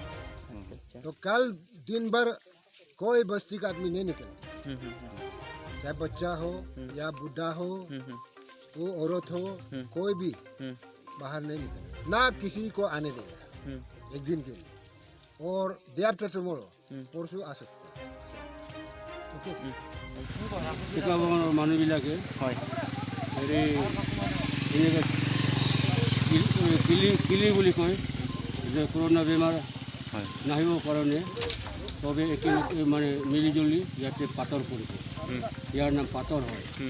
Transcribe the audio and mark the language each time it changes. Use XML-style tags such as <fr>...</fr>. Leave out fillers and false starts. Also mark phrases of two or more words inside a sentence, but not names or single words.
<hi>तो कल दिन भर कोई बस्ती का आदमी नहीं निकले, चाहे बच्चा हो या बूढ़ा हो, वो औरत हो, कोई भी बाहर नहीं निकले, ना किसी को आने देगा एक दिन के लिए। और</hi> <en>day after tomorrow</en> <hi>परसों आ सकते हैं। ओके,</hi> <as>মানুহবিলাকে হেৰি এনেকৈ কিলি বুলি কয় যে কৰোণা বেমাৰ নাহিবৰ কাৰণে চবে একেলগে মানে মিলিজুলি ইয়াতে পাথৰ কৰিছে, ইয়াৰ নাম পাথৰ হয়।</as>